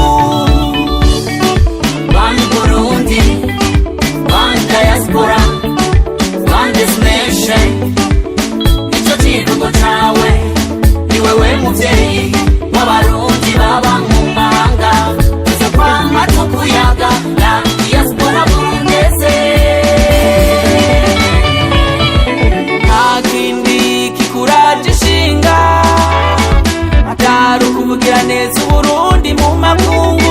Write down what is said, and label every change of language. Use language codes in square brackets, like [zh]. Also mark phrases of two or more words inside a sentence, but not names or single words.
[en] One Burundi, one diaspora, one destination. [rn] Nico kivugo cawe, ni wewe muvyeyi w'abarundi baba mu mahanga. Tuzokwama tukuyaga la diaspora burundese. Atari ukuvugira neza Uburundi mu makungu.